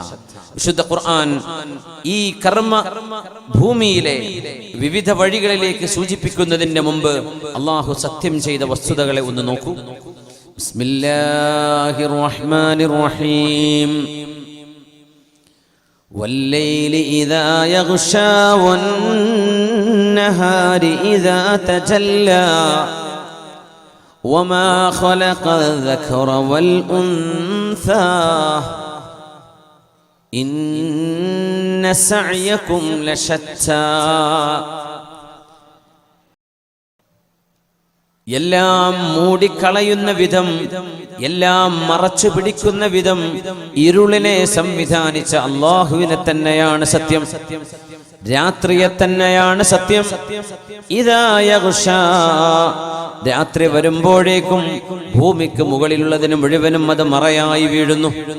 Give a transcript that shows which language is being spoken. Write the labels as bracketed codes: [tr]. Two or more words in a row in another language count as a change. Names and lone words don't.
[ml] വിശുദ്ധ ഖുർആൻ ഈ കർമ്മ ഭൂമിയിലെ വിവിധ വഴികളിലേക്ക് സൂചിപ്പിക്കുന്നതിന് മുമ്പ് അല്ലാഹു സത്യം ചെയ്ത വസ്തുതകളെ ഒന്ന് നോക്കൂ. [ar] بسم الله الرحمن الرحيم. والليل إذا يغشى والنهار إذا تجلى وما خلق الذكر والأنثى إن سعيكم لشتى [ml] എല്ലാം മൂടിക്കളയുന്ന വിധം, എല്ലാം മറച്ചു പിടിക്കുന്ന വിധം ഇരുളിനെ സംവിധാനിച്ച അല്ലാഹുവിനെ തന്നെയാണ് സത്യം. രാത്രിയെ തന്നെയാണ് സത്യം. [ar] إذا يغشى, [ml] രാത്രി വരുമ്പോഴേക്കും ഭൂമിക്ക് മുകളിലുള്ളതിന് മുഴുവനും അത് മറയായി വീഴുന്നു.